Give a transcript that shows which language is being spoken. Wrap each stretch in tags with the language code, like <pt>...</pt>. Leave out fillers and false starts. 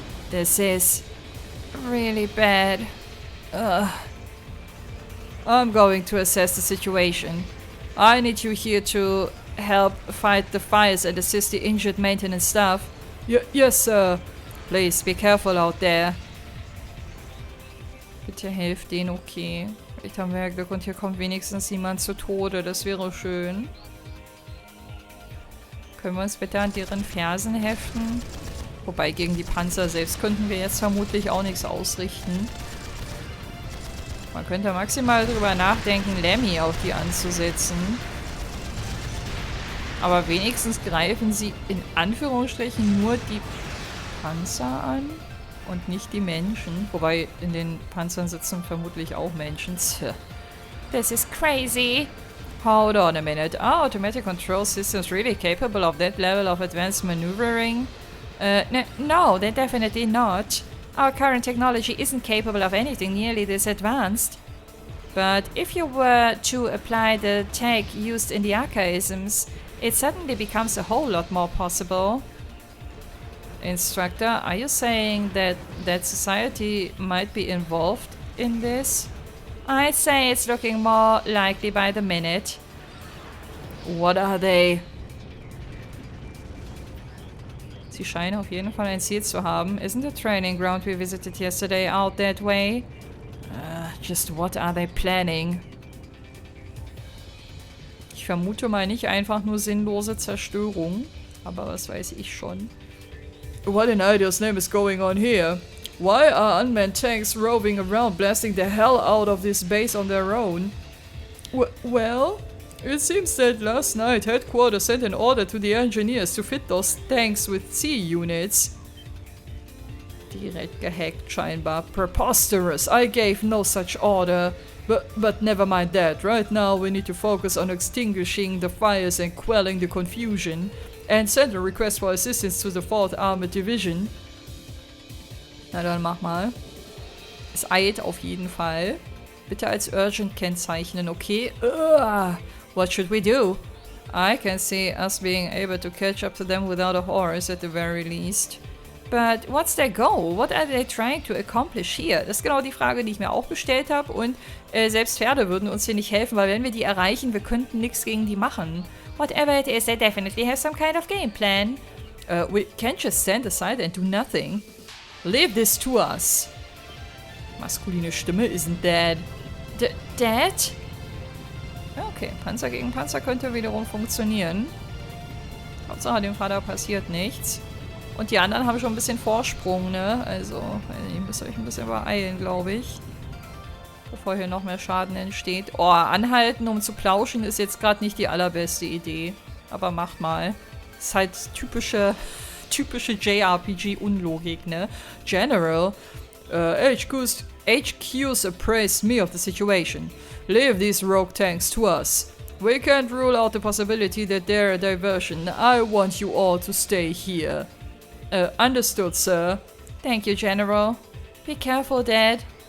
<en>This is really bad. I'm going to assess the situation. I need you here to help fight the fires and assist the injured maintenance staff. Yes, sir. Please be careful out there.</en> <de>Bitte helft denen, okay. Vielleicht haben wir ja Glück und hier kommt wenigstens jemand zu Tode. Das wäre schön. Können wir uns bitte an deren Fersen heften? Wobei, gegen die Panzer selbst könnten wir jetzt vermutlich auch nichts ausrichten. Man könnte maximal drüber nachdenken, Lemmy auf die anzusetzen. Aber wenigstens greifen sie in Anführungsstrichen nur die Panzer an und nicht die Menschen. Wobei in den Panzern sitzen vermutlich auch Menschen.</de> <en>This is crazy. Hold on a minute. Are automatic control systems really capable of that level of advanced maneuvering? No, they're definitely not. Our current technology isn't capable of anything nearly this advanced. But if you were to apply the tech used in the archaisms, it suddenly becomes a whole lot more possible. Instructor, are you saying that society might be involved in this? I'd say it's looking more likely by the minute. What are they?</en> <de>Sie scheinen auf jeden Fall ein Ziel zu haben.</de> <en>Isn't the training ground we visited yesterday out that way? Just what are they planning?</en> <de>Ich vermute mal nicht einfach nur sinnlose Zerstörung. Aber was weiß ich schon.</de> <en>What in idea's name is going on here? Why are unmanned tanks roving around blasting the hell out of this base on their own? Well, it seems that last night headquarters sent an order to the engineers to fit those tanks with C units.</en> <de>Direkt gehackt scheinbar.</de> <en>Preposterous. I gave no such order. But never mind that. Right now we need to focus on extinguishing the fires and quelling the confusion. And send a request for assistance to the 4th Armored Division.</en> <de>Na dann mach mal. Es eilt auf jeden Fall. Bitte als urgent kennzeichnen, okay?</de> <en>What should we do? I can see us being able to catch up to them without a horse at the very least. But what's their goal? What are they trying to accomplish here?</en> <de>Das ist genau die Frage, die ich mir auch gestellt habe. Und selbst Pferde würden uns hier nicht helfen, weil wenn wir die erreichen, wir könnten nichts gegen die machen.</de> <en>Whatever it is, they definitely have some kind of game plan. We can't just stand aside and do nothing. Leave this to us.</en> <de>Maskuline Stimme</de> <en>isn't dead. Dead?</en> <de>Okay, Panzer gegen Panzer könnte wiederum funktionieren. Hauptsache dem Vater passiert nichts. Und die anderen haben schon ein bisschen Vorsprung, ne? Also, ihr müsst euch ein bisschen beeilen, glaube ich. Bevor hier noch mehr Schaden entsteht. Oh, anhalten, um zu plauschen, ist jetzt gerade nicht die allerbeste Idee. Aber macht mal. Ist halt typische JRPG-Unlogik, ne?</de> <en>General, HQ's appraised me of the situation. Leave these rogue tanks to us. We can't rule out the possibility that they're a diversion. I want you all to stay here. Understood, sir. Thank you, General. Be careful, Dad.</en>